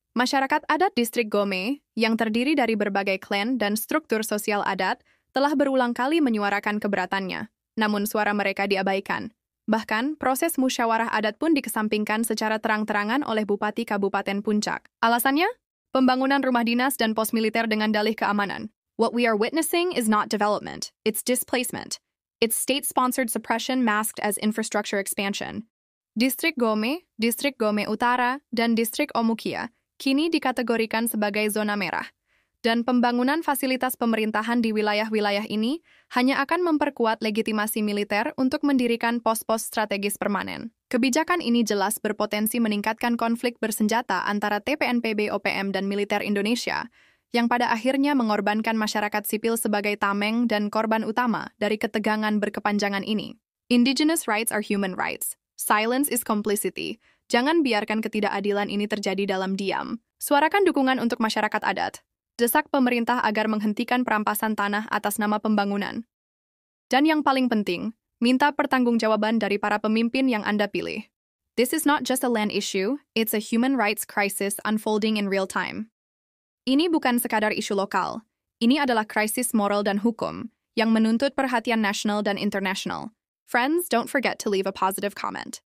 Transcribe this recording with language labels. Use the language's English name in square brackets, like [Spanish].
[Indonesian] Masyarakat adat distrik Gome, yang terdiri dari berbagai klan dan struktur sosial adat, telah berulang kali menyuarakan keberatannya, namun suara mereka diabaikan. Bahkan, proses musyawarah adat pun dikesampingkan secara terang-terangan oleh Bupati Kabupaten Puncak. Alasannya? Pembangunan rumah dinas dan pos militer dengan dalih keamanan. [English] What we are witnessing is not development, it's displacement. It's state-sponsored suppression masked as infrastructure expansion. [Indonesian] Distrik Gome Utara, dan Distrik Omukia kini dikategorikan sebagai zona merah, dan pembangunan fasilitas pemerintahan di wilayah-wilayah ini hanya akan memperkuat legitimasi militer untuk mendirikan pos-pos strategis permanen. Kebijakan ini jelas berpotensi meningkatkan konflik bersenjata antara TPNPB OPM dan militer Indonesia, yang pada akhirnya mengorbankan masyarakat sipil sebagai tameng dan korban utama dari ketegangan berkepanjangan ini. [English] Indigenous rights are human rights. Silence is complicity. [Indonesian] Jangan biarkan ketidakadilan ini terjadi dalam diam. Suarakan dukungan untuk masyarakat adat. Desak pemerintah agar menghentikan perampasan tanah atas nama pembangunan. Dan yang paling penting, minta pertanggungjawaban dari para pemimpin yang Anda pilih. [English] This is not just a land issue, it's a human rights crisis unfolding in real time. [Indonesian] Ini bukan sekadar isu lokal. Ini adalah krisis moral dan hukum yang menuntut perhatian nasional dan internasional. [English] Friends, don't forget to leave a positive comment.